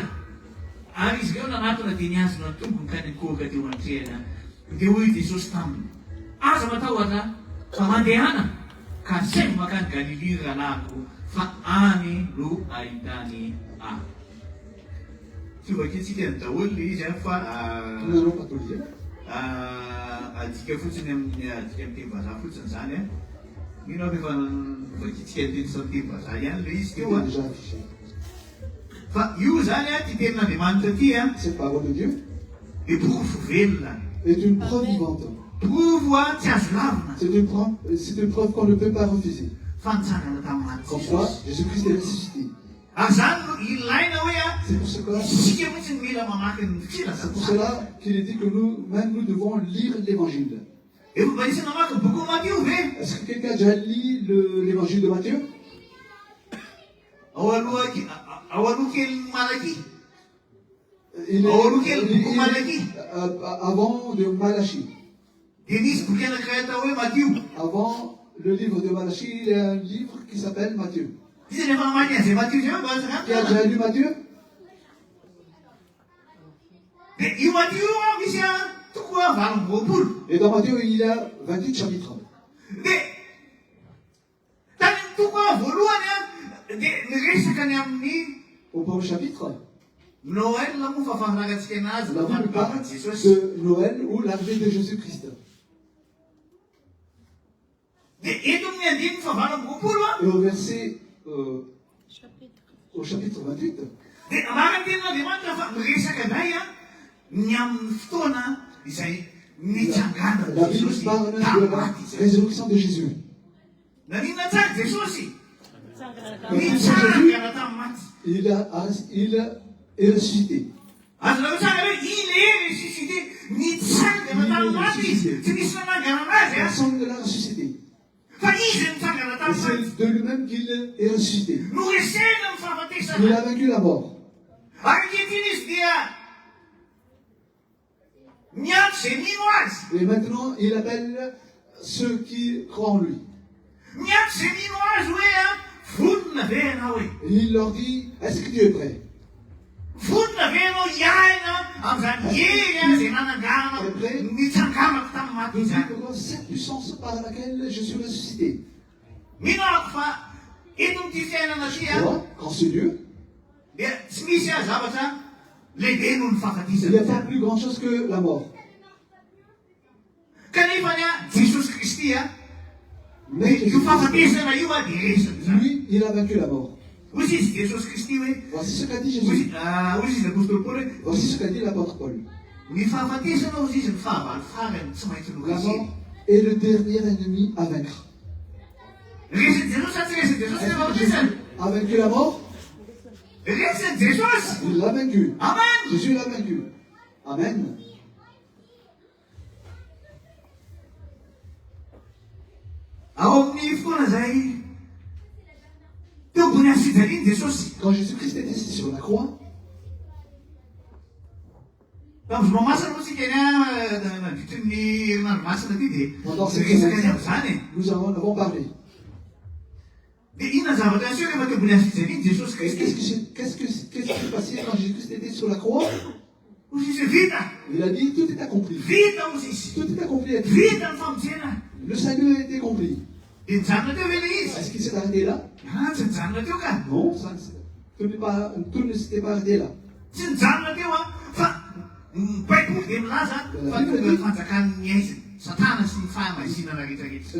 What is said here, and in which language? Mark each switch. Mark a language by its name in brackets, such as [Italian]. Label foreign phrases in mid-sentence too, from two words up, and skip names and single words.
[Malagasy] Ary izy ireo nanatona dia niazona ny tompony ka nikohoka teo an-trehana. Dia hoy Jesosy taminy, aza matahotra fa mandehana ka saingy makany Galilea rahalahako fa any no ahitany ahy. Tsy vakitsika ny daholo le izy fa [French] Nous n'allons pas tout lire. [Malagasy] adika fotsiny amin'ny adika amin'ny teny vazaha fotsiny zany a. Mino aho efa vakitsika ny teny sa teny vazaha ihany le izy teo [French] C'est [Malagasy] a. [French] déjà affiché. [Malagasy] Fa io zany a ty tenin'Andriamanitra ty a [French] Cette parole de Dieu [Malagasy] dia porofo velona. [French] est une preuve vivante. [Malagasy] Provo a tsy azo lavina [French] C'est une preuve qu'on ne peut pas refuser. [Malagasy] fa nitsangana tamin'ny maty [French] Comme quoi, [Malagasy] Jesosy. [French] Jésus-Christ est ressuscité. [Malagasy] Ary zany no ilaina hoe a [French] C'est pour cela, [Malagasy] isika mihitsy ny mila mamaky ny [French] c'est pour [Malagasy] filazana. [French] cela qu'il est dit que nous devons lire l'évangile. [Malagasy] Efa mba isy namaky ny boky Matthieu ve? [French] Est-ce que quelqu'un a déjà lu l'évangile de Matthieu? [Malagasy] Ao aloha kelin'ny Malaky. [French] Il Oh, lequel beaucoup Malachie? avant de Malachie. [Malagasy] Dia nisy boky anankiray atao hoe Matthieu. [French] Avant le livre de Malachie, il y a un livre qui s'appelle Matthieu. [Malagasy] Izy rehefa namaky an'izay Matthieu zay mba [French] Qui a déjà lu Matthieu? [Malagasy] dia io Matthieu a misy a tokoa valo amby roapolo. [French] Et dans Matthieu, il y a 28 chapitres. [Malagasy] Dia tany tokoa voalohany a dia niresaka ny amin'ny [French] Au premier chapitre, [Malagasy] Noël moa fa fahafangarantsika anazy [French] la Bible parle [Malagasy] Jesosy. [French] de Noël ou l'arrivée de Jésus-Christ. [Malagasy] Dia eto amin'ny andininy fahavalambopolo [French] Et au verset, au chapitre 28, [Malagasy] dia amara ny tenin'Andriamanitra fa miresaka indray ny amin'ny fotoana izay nitsangana [French] la Bible [Malagasy] Jesosy [French] parle de [Malagasy] tamin'ny [French] la [Malagasy] maty izay. [French] résurrection de Jésus. [Malagasy] Naninona tsara Jesosy? [French] Quand [Malagasy] Nitsangana tamin'ny maty. [French] il est ressuscité. [Malagasy] Azo lavao tsara hoe [French] il est ressuscité, [Malagasy] nitsangana tamin'ny maty izy. Tsy nisy nanangana anazy [French] Personne ne l'a ressuscité. [Malagasy] fa izy nitsangana [French] Et [Malagasy] tamin'ny maty. [French] c'est de lui-même qu'il est ressuscité. [Malagasy] Noresena ny [French] Il [Malagasy] fahafatesana. [French] a vaincu la mort. [Malagasy] Ary ankehitriny izy dia miantso izay mino azy. [French] Et maintenant, il appelle ceux qui croient en lui. [Malagasy] Miantso izay mino azy hoe vonona ve ianao e? [French] Et il leur dit, est-ce que Dieu est prêt? [Malagasy] Vonona ve ianao hiaina amin'izany hery izay nananganao nitsangamako tamin'ny maty [French] Il dit [Malagasy] izany. [French] que cette puissance par laquelle je suis ressuscité. [Malagasy] Minako fa eto amin'ity fiainana ty [French] Voilà, quand c'est Dieu, [Malagasy] dia tsy misy zavatra lehibe noho ny [French] il n'y a pas [Malagasy] fahafatisana. [French] plus grand chose que la mort. [Malagasy] Kanefa Jesosy Kristy [French] Mais [Malagasy] io [French] Jésus, [Malagasy] fahafatesana io dia resaka zany. [French] lui, il a vaincu la mort. [Malagasy] Ozy izy Jesosy Kristy hoe [French] Voici ce qu'a dit Jésus. [Malagasy] ozy izy apôstôly Paoly hoe [French] Voici ce qu'a dit l'apôtre Paul. [Malagasy] ny fahafatesana ozy izy ny fahavalo farany tsy maintsy [French] La [Malagasy] lokasy. [French] mort est le dernier ennemi à vaincre. [Malagasy] Resaka Jesosy sa tsy resaka Jesosy [French] Est-ce [Malagasy] ny [French] que Jésus [Malagasy] fahafatesana? [French] a vaincu la mort? [Malagasy] Resaka Jesosy. [French] Il l'a vaincu. [Malagasy] Amen. [French] Jésus l'a vaincu. [Malagasy] Amen. Ao amin'ny fotoana izay teo ambony azo fijaliany Jesosy. [French] Quand Jésus-Christ était sur la croix, [Malagasy] Tamin'ny vao masina moa tsika nandritry ny herinandro masina ty dia [French] pendant cette [Malagasy] resaka ny [French] semaine, [Malagasy] amin'izany e. [French] nous en avons parlé. [Malagasy] Dia inona zavatra aseho rehefa teo ambony azo fijaliany Jesosy [French] Et [Malagasy] Kristy? [French] qu'est-ce qui s'est passé quand Jésus-Christ était sur la croix? [Malagasy] Ozy izy vita. [French] Il a dit, tout est accompli. [Malagasy] Vita ozy izy. [French] Tout est accompli. [Malagasy] Vita ny famojena. [French] Le salut a été accompli. [Malagasy] Dia nijanona teo ve le izy? [French] Est-ce qu'il s'est arrêté là? [Malagasy] Tsy nijanona teo ka. [French] Non, tout ne s'était pas arrêté là. [Malagasy] Tsy nijanona teo fa ny baiboly dia milaza fa tonga ny fanjakan'ny aizy Satana sy ny fahamasinana rehetrarehetra.